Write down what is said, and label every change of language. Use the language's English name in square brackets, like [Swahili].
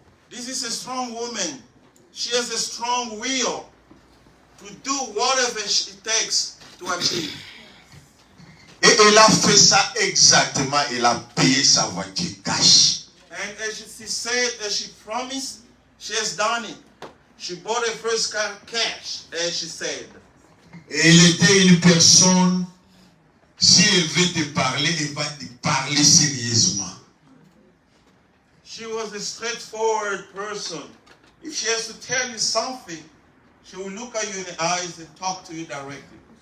[English] This is a strong woman. She has a strong will. to do whatever it takes to achieve. [French] Et elle a fait ça exactement. Elle a payé sa voiture cash. [English] And as she said, as she promised, she has done it. She bought her first car cash, as she said. [French] Et elle était une personne, si elle veut te parler, elle va te parler sérieusement. [English] She was a straightforward person. If she has to tell you something, she will look at you in the eyes and talk to you directly.